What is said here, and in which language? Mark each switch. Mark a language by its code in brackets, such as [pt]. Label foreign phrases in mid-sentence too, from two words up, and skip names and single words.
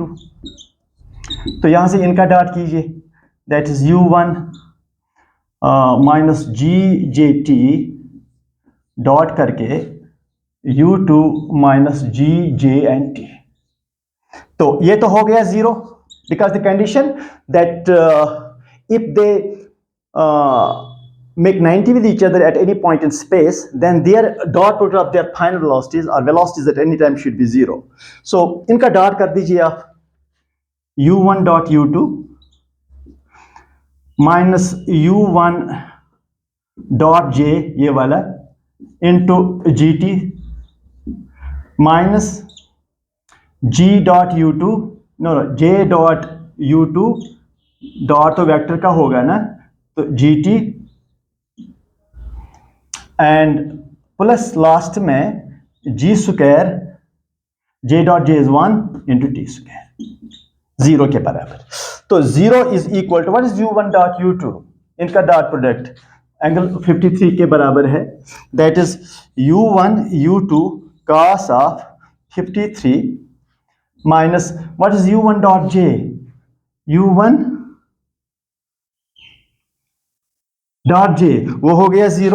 [hi] तो यहां से इनका डॉट कीजिए, [en] that is u1 minus g j t dot [hi] करके [en] u2 minus g j and t. [hi] तो ये तो हो गया [en] 0, because the condition that if they make 90 with each other at any point in space, then their dot product of their final velocities or velocities at any time should be 0. [hi] So इनका dot कर दीजिए आप, [en] u1 dot u2 minus u1 dot j [hi] ये वाला [en] into gt minus g dot u2 j dot u2 dot [hi] तो वेक्टर का होगा ना, तो [en] gt and plus last में g square j dot j is 1 into t square 0 [hi] के बराबर। [en] तो 0 is equal to what is u1 dot u2, इनका dot product angle 53 [hi] के बराबर है, [en] that is u1 u2 cos of 53 minus what is u1 dot j, u1 dot j [hi] वो हो गया [en] 0।